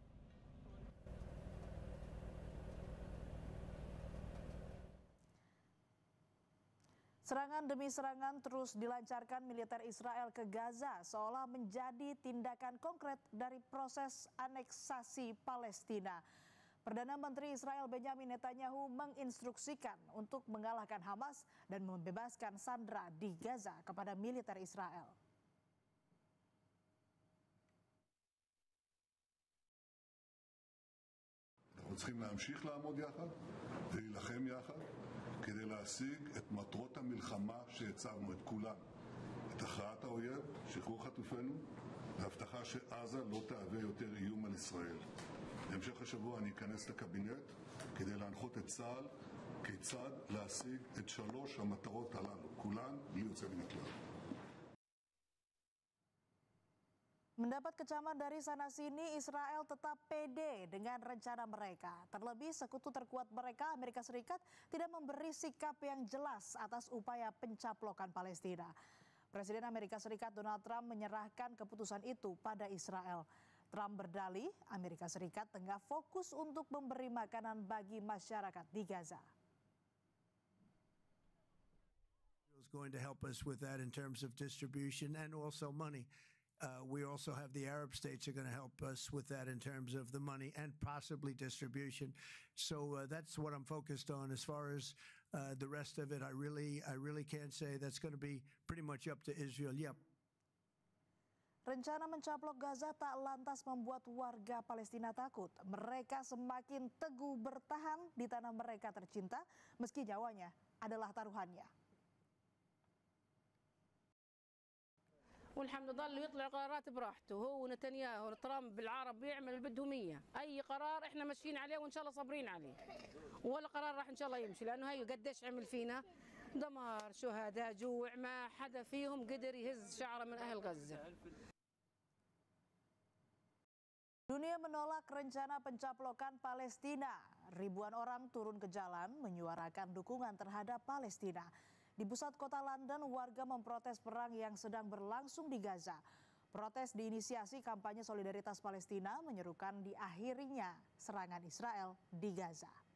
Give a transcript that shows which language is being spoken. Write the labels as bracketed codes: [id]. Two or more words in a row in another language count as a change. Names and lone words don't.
[id] Serangan demi serangan terus dilancarkan militer Israel ke Gaza seolah menjadi tindakan konkret dari proses aneksasi Palestina. Perdana Menteri Israel Benyamin Netanyahu menginstruksikan untuk mengalahkan Hamas dan membebaskan sandera di Gaza kepada militer Israel. [he] אנחנו צריכים להמשיך לעמוד יחד ולהילחם יחד כדי להשיג את מטרות המלחמה שהצבנו, את כולן. את הכרעת האויב, שחרור חטופינו, והבטחה שעזה לא תהווה יותר איום על ישראל. בהמשך השבוע אני אכנס לקבינט כדי להנחות את צה"ל כיצד להשיג את 3 המטרות הללו, כולן בלי יוצא מן הכלל. [id] Mendapat kecaman dari sana-sini, Israel tetap pede dengan rencana mereka. Terlebih sekutu terkuat mereka, Amerika Serikat, tidak memberi sikap yang jelas atas upaya pencaplokan Palestina. Presiden Amerika Serikat Donald Trump menyerahkan keputusan itu pada Israel. Trump berdalih Amerika Serikat tengah fokus untuk memberi makanan bagi masyarakat di Gaza. [en] Is going to help us with that in terms of distribution and also money. We also have the Arab states are going to help us with that in terms of the money and possibly distribution. So that's what I'm focused on. As far as the rest of it, I really can't say. That's going to be pretty much up to Israel. Yep. [id] Rencana mencaplok Gaza tak lantas membuat warga Palestina takut. Mereka semakin teguh bertahan di tanah mereka tercinta meski nyawanya adalah taruhannya. [ar] والحمد لله يطلع قرارات براحته هو ونتنياهو ترامب بالعرب يعمل اللي بدهم اياه اي قرار احنا ماشيين عليه وان شاء الله صابرين عليه ولا قرار راح ان شاء الله يمشي لانه هي قديش عمل فينا دمار شهداء جوع ما حدا فيهم قدر يهز شعره من اهل غزه. [id] Dunia menolak rencana pencaplokan Palestina. Ribuan orang turun ke jalan menyuarakan dukungan terhadap Palestina. Di pusat kota London, warga memprotes perang yang sedang berlangsung di Gaza. Protes diinisiasi kampanye solidaritas Palestina menyerukan diakhirinya serangan Israel di Gaza.